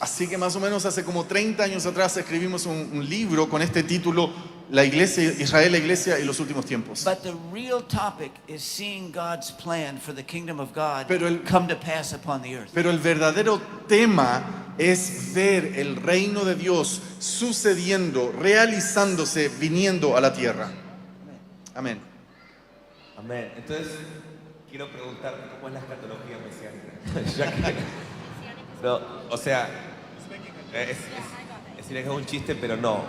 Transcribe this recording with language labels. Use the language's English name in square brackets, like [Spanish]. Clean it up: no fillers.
[Spanish] Así que más o menos hace como 30 años atrás escribimos un libro con este título, La Iglesia, Israel, la Iglesia y los últimos tiempos. [English] But the real topic is seeing God's plan for the kingdom of God [Spanish] Pero el- [English] come to pass upon the earth. [Spanish] Pero el verdadero tema es ver el reino de Dios sucediendo, realizándose, viniendo a la tierra. Amén. Amén. Entonces, quiero preguntarte cómo es la escatología mesiánica. Ya que- no, o sea, es decir, es un chiste, pero no.